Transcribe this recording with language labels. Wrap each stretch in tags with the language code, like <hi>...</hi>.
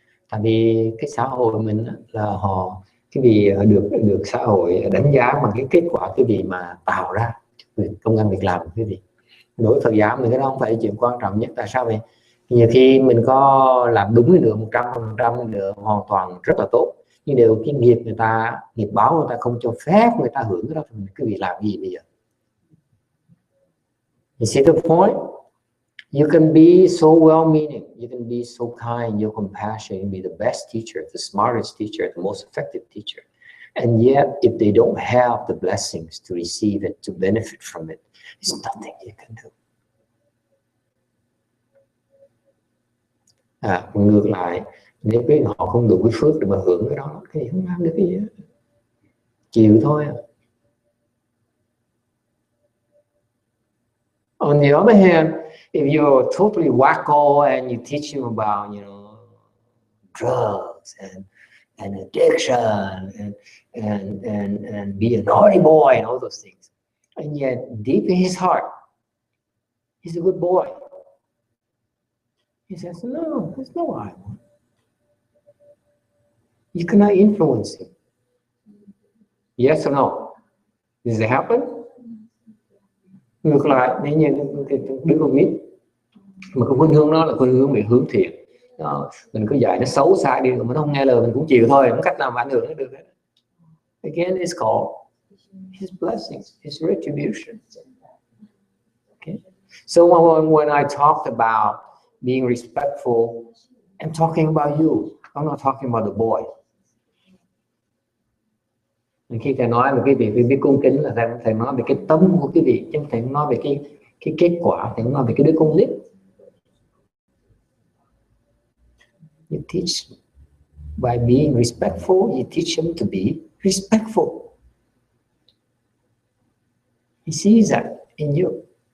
<vi>Tại vì cái xã hội mình là họ cái gì được xã hội đánh giá bằng cái kết quả, cái gì mà tạo ra công ăn việc làm, cái gì. Đối với Phật giáo mình cái đó không phải là chuyện quan trọng nhất. Tại sao vậy? Nhiều khi mình có làm đúng được 100% được hoàn toàn rất là tốt, nhưng đều cái nghiệp người ta, nghiệp báo người ta không cho phép người ta hưởng cái đó, thì cái việc làm gì bây giờ?</vi> <en>You see the point? You can be so well-meaning, you can be so kind, you're compassionate, you can be the best teacher, the smartest teacher, the most effective teacher. And yet, if they don't have the blessings to receive it, to benefit from it, there's nothing you can do.</en> <vi>Ngược lại, nếu cái họ không đủ cái phước để mà hưởng cái đó, thì không làm được cái gì hết. Chịu thôi.</vi> <en>On the other hand, if you're totally wacko and you teach them about, you know, drugs and addiction and be a naughty boy and all those things, and yet deep in his heart, he's a good boy. He says, no, that's not what I want. You cannot influence him. Yes or no? Does it happen?</en> <vi>Ngược lại, nếu như đứa con nít mà cái khuynh hướng đó là khuynh hướng về hướng thiện, mình cứ dạy nó xấu xa đi, mà nó không nghe lời mình cũng chịu thôi, không cách nào mà ảnh hưởng nó được hết.</vi> <en>Again, it's called his blessings, his retribution. Okay. So when I talked about being respectful, I'm talking about you. I'm not talking about the boy.</en> <vi>Khi thầy nói về cái việc biết cung kính là thầy nói về cái tâm của cái vị, chứ thầy nói về cái kết quả, thầy nói về cái đứa con nít.</vi> <en>You teach by being respectful, you teach him to be respectful. He sees that in you.</en>